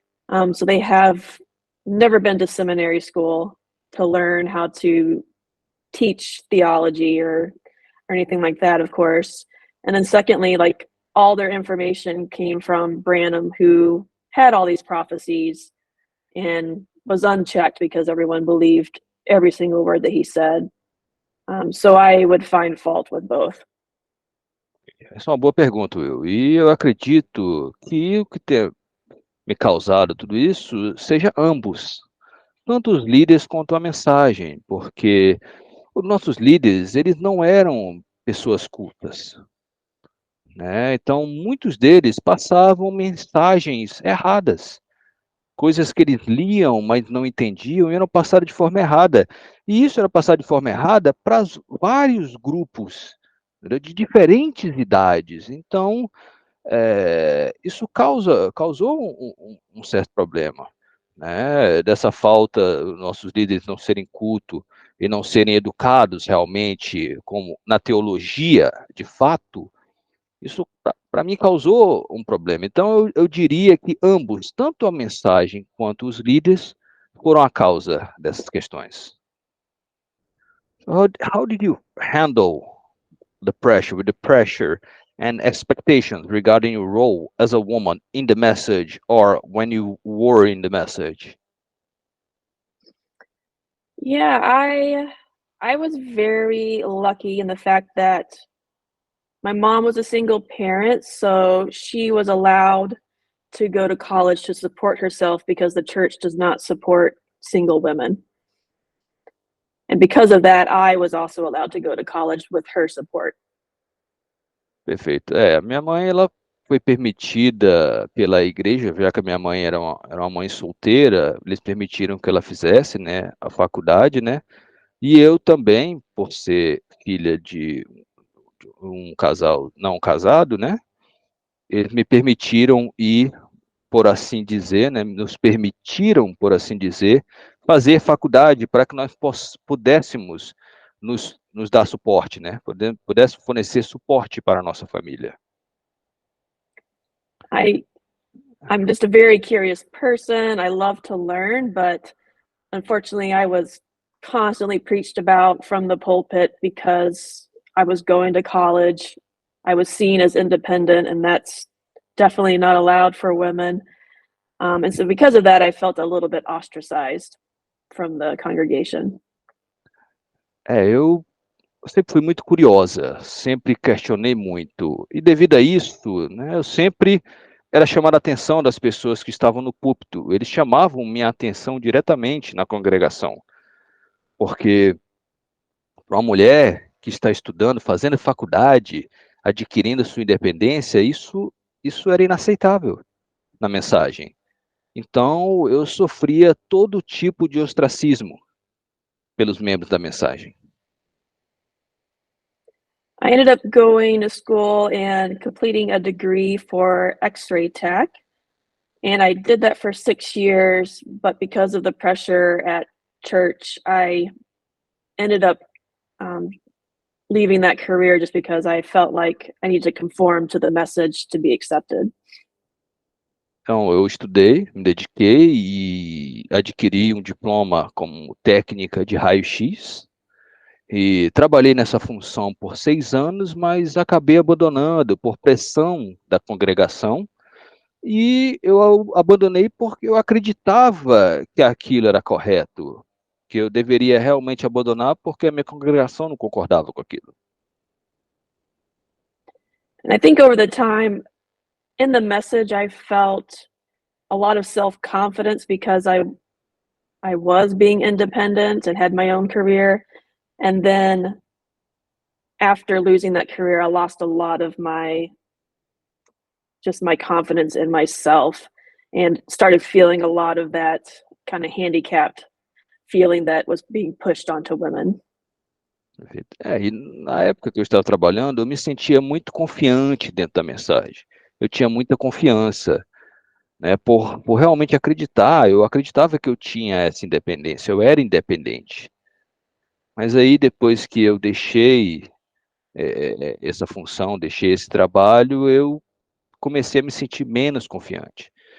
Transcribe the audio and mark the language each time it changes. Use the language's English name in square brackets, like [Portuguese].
[English] So they have never been to seminary school to learn how to teach theology or anything like that, of course. And then secondly, all their information came from Branham, who had all these prophecies and was unchecked because everyone believed every single word that he said. So I would find fault with both. [Portuguese] Essa é uma boa pergunta, Will. E eu acredito que o que tem me causado tudo isso seja ambos, tanto os líderes quanto a mensagem, porque os nossos líderes, eles não eram pessoas cultas, né? Então, muitos deles passavam mensagens erradas, coisas que eles liam, mas não entendiam, e eram passadas de forma errada. E isso era passado de forma errada para vários grupos, né, de diferentes idades. Então, isso causou um certo problema, né? Dessa falta, nossos líderes não serem cultos e não serem educados realmente como na teologia, de fato, isso para mim causou um problema. Então eu diria que ambos, tanto a mensagem quanto os líderes, foram a causa dessas questões. [English] How did you handle the pressure and expectations regarding your role as a woman in the message or when you were in the message? Yeah, I was very lucky in the fact that my mom was a single parent, so she was allowed to go to college to support herself because the church does not support single women. And because of that, I was also allowed to go to college with her support. [Portuguese] Perfeito. Minha mãe, ela foi permitida pela igreja, já que a minha mãe era uma mãe solteira, eles permitiram que ela fizesse, né, a faculdade, né, e eu também, por ser filha de um casal não casado, né, eles me permitiram ir, por assim dizer, né, nos permitiram, por assim dizer, fazer faculdade para que nós pudéssemos nos dar suporte, né, pudéssemos fornecer suporte para a nossa família. [English] I'm just a very curious person. I love to learn, but unfortunately, I was constantly preached about from the pulpit because I was going to college. I was seen as independent, and that's definitely not allowed for women. And so, because of that, I felt a little bit ostracized from the congregation. [Portuguese] Eu sempre fui muito curiosa, sempre questionei muito, e devido a isso, né, eu sempre era chamada a atenção das pessoas que estavam no púlpito. Eles chamavam minha atenção diretamente na congregação, porque para uma mulher que está estudando, fazendo faculdade, adquirindo sua independência, isso era inaceitável na mensagem. Então, eu sofria todo tipo de ostracismo pelos membros da mensagem. [English] I ended up going to school and completing a degree for X-ray tech. And I did that for 6 years, but because of the pressure at church, I ended up leaving that career just because I felt like I needed to conform to the message to be accepted. [Portuguese] Então, eu estudei, me dediquei e adquiri um diploma como técnica de raio-x. E trabalhei nessa função por 6 anos, mas acabei abandonando por pressão da congregação. E eu abandonei porque eu acreditava que aquilo era correto, que eu deveria realmente abandonar porque a minha congregação não concordava com aquilo. [English] And I think over the time in the message, I felt a lot of self-confidence because I was being independent and had my own career. And then after losing that career, I lost a lot of my confidence in myself and started feeling a lot of that kind of handicapped feeling that was being pushed onto women. [Portuguese] Perfeito. E na época que eu estava trabalhando, eu me sentia muito confiante dentro da mensagem. Eu tinha muita confiança, né, por realmente acreditar. Eu acreditava que eu tinha essa independência, eu era independente. Mas aí, depois que eu deixei essa função, deixei esse trabalho, eu comecei a me sentir menos confiante.